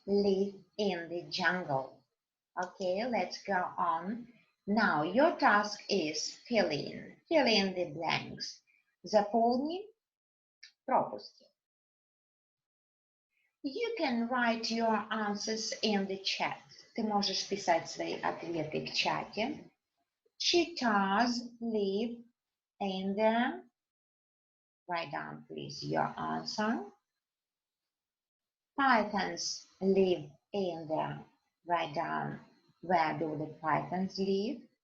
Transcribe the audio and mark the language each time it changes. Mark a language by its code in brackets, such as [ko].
[en] live in the jungle. Okay, let's go on. Now your task is fill in the blanks. [ru] Заполни пропуски. [en] You can write your answers in the chat. [ru] Ты можешь писать свои ответы в чате. [en] Cheetahs live in the... Write down, please, your answer. Pythons live in the... Write down, where do the pythons live?